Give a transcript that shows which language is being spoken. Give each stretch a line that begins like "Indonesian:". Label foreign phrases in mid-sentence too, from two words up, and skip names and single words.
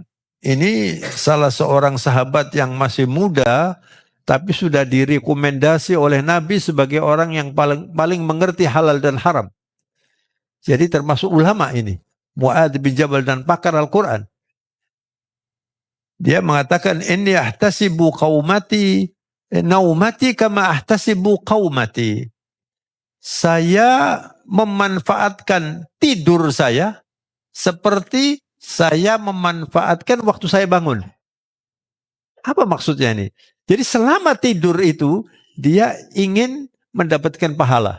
Indonesian: Ini salah seorang sahabat yang masih muda tapi sudah direkomendasi oleh Nabi sebagai orang yang paling mengerti halal dan haram. Jadi termasuk ulama ini. Mu'adz bin Jabal dan pakar Al-Quran. Dia mengatakan,
Arabic: إني أحتسب قومتي نومتي كما أحتسب قومتي.
Indonesian: Saya memanfaatkan tidur saya seperti saya memanfaatkan waktu saya bangun. Apa maksudnya ini? Jadi selama tidur itu dia ingin mendapatkan pahala.